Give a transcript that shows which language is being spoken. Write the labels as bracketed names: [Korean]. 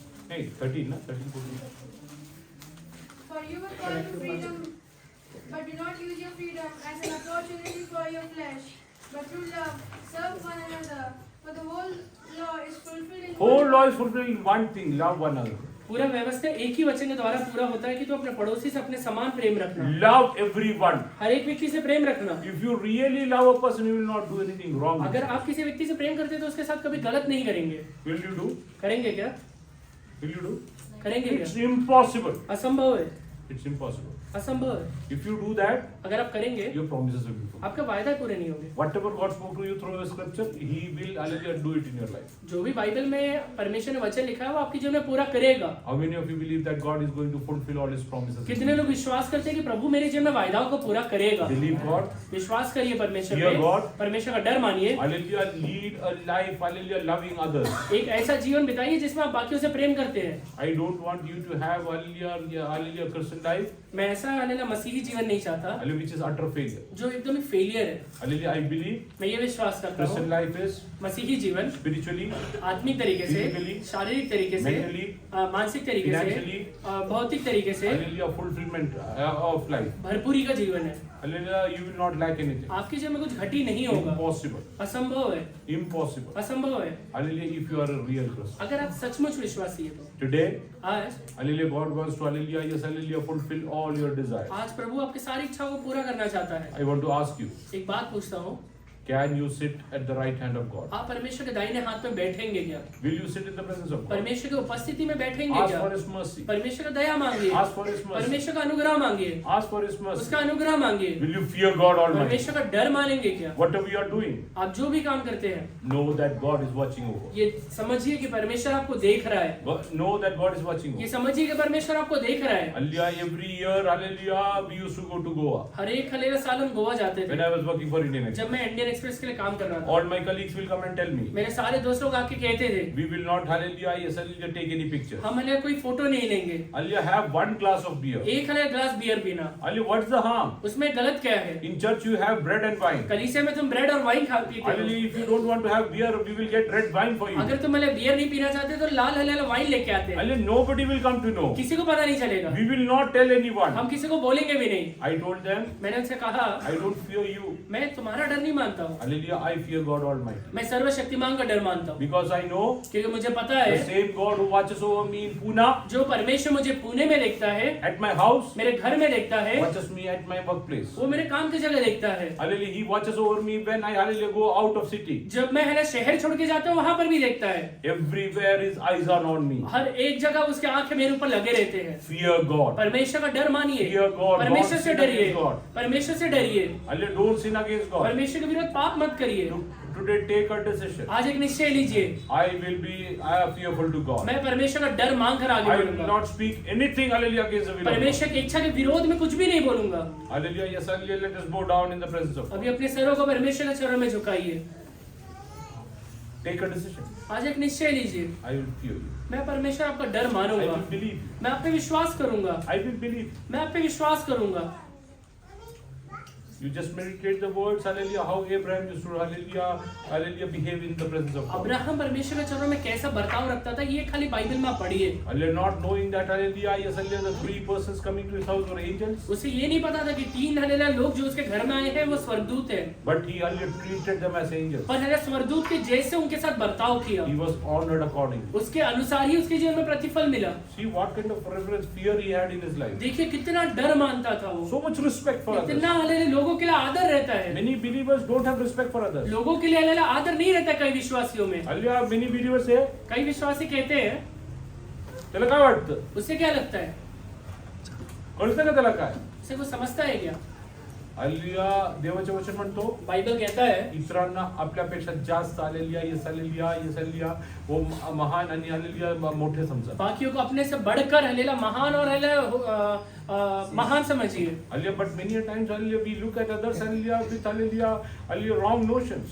[English] Hey, 13, na? 13, 14. For you were called to freedom. But do not use your freedom as an opportunity for your flesh, but through love serve one another. For the whole law is fulfilled in Whole law is fulfilled in one thing, love one another. [Hindi] पूरा व्यवस्था एक ही वचन के द्वारा पूरा होता है कि तू अपने पड़ोसी से अपने समान प्रेम रखना, [English] Love everyone. [Hindi] हर एक व्यक्ति से प्रेम रखना। [English] If you really love a person, you will not do anything wrong. [Hindi] अगर आप किसी व्यक्ति से प्रेम करते हैं तो उसके साथ कभी गलत नहीं करेंगे। [English] Will you do? [Hindi] करेंगे क्या? [English] Will you do? [Hindi] करेंगे [English] It's [Hindi] क्या? [English] impossible. [Hindi] असंभव है, [English] It's impossible. [Hindi] असंभव है। [English] If you do that, [Hindi] अगर आप करेंगे [English] your promises will be fulfilled. [Hindi] आपका वायदा पूरे नहीं होंगे। [English] Whatever God spoke to you through the scripture, He will hallelujah do it in your life. [Hindi] जो भी बाइबल में परमेश्वर ने वचन लिखा है वो आपकी जीवन में पूरा करेगा। [English] How many of you believe that God is going to fulfill all His promises? [Hindi] कितने लोग विश्वास करते हैं कि प्रभु मेरे जीवन में वायदाओं को पूरा करेगा? [English] Believe God. [Hindi] विश्वास करिए परमेश्वर [English] Fear [Hindi] पे, [English] God. [Hindi] परमेश्वर का डर मानिए, [English] Hallelujah. Lead a life, hallelujah, loving others. [Hindi] एक ऐसा जीवन बिताइए जिसमें आप बाकियों से प्रेम करते हैं। [English] I don't want you to have hallelujah Christian life, [Hindi] मैं ऐसा हालेलुया मसीही जीवन नहीं चाहता [English] hallelujah, which is utter failure. [Hindi] जो एकदम फेलियर है। [English] Hallelujah. I believe [Hindi] मैं ये विश्वास करता [English] Christian [Hindi] हूँ [English] life is [Hindi] मसीही जीवन [English] spiritually, [Hindi] आत्मिक तरीके से, [English] Physically, [Hindi] शारीरिक तरीके से, [English] mentally, [Hindi] मानसिक तरीके से, [English] financially, [Hindi] भौतिक तरीके से [English] hallelujah, fulfillment of life. [Hindi] भरपूरी का जीवन है। [English] Hallelujah. You will not lack anything. [Hindi] आपके जीवन में कुछ घटी नहीं होगा। [English] Impossible. [Hindi] असंभव है, [English] Impossible. [Hindi] असंभव है। [English] Hallelujah. If you are a real Christian. [Hindi] अगर आप सचमुच विश्वासी है तो [English] Today, [Hindi] आज [English] hallelujah, God wants to hallelujah, yes, hallelujah, fulfill all your desires. [Hindi] आज प्रभु आपकी सारी इच्छाओं को पूरा करना चाहता है। [English] I want to ask you, [Hindi] एक बात पूछता हूँ, [English] can you sit at the right hand of God? [Hindi] आप परमेश्वर के दाहिने हाथ में बैठेंगे क्या? [English] Will you sit in the presence of God? [Hindi] परमेश्वर की उपस्थिति में बैठेंगे [English] Ask [Hindi] क्या? [English] for His mercy. [Hindi] परमेश्वर का दया मांगिए, [English] Ask for His mercy. [Hindi] परमेश्वर का अनुग्रह मांगिए, [English] Ask for His mercy. [Hindi] उसका अनुग्रह मांगिए। [English] Will you fear God Almighty? [Hindi] परमेश्वर का डर मानेंगे क्या? [English] Whatever you are doing, [Hindi] आप जो भी काम करते हैं [English] know that God is watching over. [Hindi] ये समझिए कि परमेश्वर आपको देख रहा है। [English] Know that God is watching [Hindi] ये [English] over. [Hindi] समझिए कि परमेश्वर आपको देख रहा है। [English] Hallelujah. Every year, hallelujah, we used to go to Goa. [Hindi] हर एक हालेलुया साल हम गोवा जाते [English] When [Hindi] थे [English] I was working for Indian Express, [Hindi] जब मैं इंडियन एक्सप्रेस के लिए काम कर रहा था। [English] all my colleagues will come and tell me, [Hindi] मेरे सारे दोस्त लोग आके कहते थे [English] we will not, hallelujah, yes, hallelujah, take any pictures. [Hindi] हम हालेलुया कोई फोटो नहीं लेंगे, [English] Hallelujah, have one glass of beer. [Hindi] एक हालेलुया ग्लास बियर पीना, [English] Hallelujah, what's the harm? [Hindi] उसमें गलत क्या है? [English] In church you have bread and wine. [Hindi] कलीसिया में तुम ब्रेड और वाइन खा पीते हो। [English] Hallelujah, if you don't want to have beer, we will get red wine for you. [Hindi] अगर तुम हालेलुया बियर नहीं पीना चाहते तो लाल हालेलुया वाइन लेके आते हैं। [English] Hallelujah, nobody will come to know. [Hindi] किसी को पता नहीं चलेगा, [English] We will not tell anyone. [Hindi] हम किसी को बोलेंगे भी नहीं। [English] I told them, [Hindi] मैंने उनसे कहा [English] I don't fear you. [Hindi] मैं तुम्हारा डर नहीं मानता हूँ, [English] Hallelujah, I fear God Almighty. [Hindi] मैं सर्वशक्तिमान का डर मानता हूँ, [English] Because I know [Hindi] क्योंकि मुझे पता [English] the [Hindi] है [English] same God who watches over me in Pune, [Hindi] जो परमेश्वर मुझे पुणे में देखता है, [English] at my house, [Hindi] मेरे घर में देखता है, [English] watches me at my workplace. [Hindi] वो मेरे काम की जगह देखता है। [English] Hallelujah, He watches over me when I, hallelujah, go out of city. [Hindi] जब मैं हालेलुया शहर छोड़ के जाता हूँ वहां पर भी देखता है। [English] Everywhere His eyes are on me. [Hindi] हर एक जगह उसके आंखें मेरे ऊपर लगे रहते हैं। [English] Fear God. [Hindi] परमेश्वर का डर मानिए, [English] Fear God. [Hindi] परमेश्वर [English] Don't [Hindi] से [English] sin [Hindi] डरिए, [English] against God. [Hindi] परमेश्वर से डरिए, [English] Hallelujah, don't sin against God. [Hindi] परमेश्वर के विरुद्ध पाप मत करिए। [English] Today take a decision. [Hindi] आज एक निश्चय लीजिए, [English] I am fearful to God. [Hindi] मैं परमेश्वर का डर मांग कर आगे [English] I will [Hindi] बढ़ूंगा। [English] not speak anything, hallelujah, against the will of God. [Hindi] परमेश्वर की इच्छा के विरोध में कुछ भी नहीं बोलूंगा। [English] Hallelujah, yes, hallelujah, let us bow down in the presence of God. [Hindi] अभी अपने सरों को परमेश्वर के चरणों में झुकाइए। [English] Take a decision. [Hindi] आज एक निश्चय लीजिए, [English] I will fear you. [Hindi] मैं परमेश्वर आपका डर [English] I [Hindi] मानूंगा, [English] will believe you. [Hindi] मैं आप पे विश्वास करूंगा, [English] I will believe. [Hindi] मैं आप पे विश्वास करूंगा। [English] You just meditate the words, hallelujah, how Abraham used to, hallelujah, hallelujah, behave in the presence of God. [Hindi] Abraham परमेश्वर के चरणों में कैसा बर्ताव रखता था ये खाली बाइबल में आप पढ़िए। [English] Hallelujah, not knowing that, hallelujah, yes, hallelujah, the three persons coming to his house were angels. [Hindi] उसे ये नहीं पता था कि तीन हालेलुया लोग जो उसके घर में आए हैं वो स्वर्गदूत हैं, [English] But he, hallelujah, treated them as angels. [Hindi] पर हालेलुया स्वर्गदूत के जैसे उनके साथ बर्ताव किया, [English] He was honored accordingly. [Hindi] उसके अनुसार ही उसके जीवन में प्रतिफल मिला। [English] See what kind of reverence, fear he had in his life. [Hindi] देखिए कितना डर मानता था वो, [English] So much respect for others. [Hindi] कितना हालेलुया लोगों के लिए आदर रहता है। [English] Many believers don't have respect for others. [Hindi] लोगों के लिए हालेलुया आदर नहीं रहता कई विश्वासियों में। [English] Hallelujah, many believers say, [Hindi] कई विश्वासी कहते हैं, [Marathi] त्याला काय वाटतं? [Hindi] उससे क्या लगता है, [Marathi] कळतं का त्याला काय? [Hindi] उसे कुछ समझता है क्या? [Marathi] हल्लेलुया, देवाचे वचन म्हणतो, [Hindi] बाइबल कहता है [Marathi] इतरांना आपल्यापेक्षा जास्त hallelujah, yes hallelujah, yes hallelujah, वो महान आणि हल्लेलुया मोठे समजा. [Hindi] बाकियों को अपने से बढ़कर हालेलुया महान और हालेलुया महान समझिए। [English] Hallelujah, but many a times, hallelujah, we look at others, hallelujah, with hallelujah, hallelujah, wrong notions.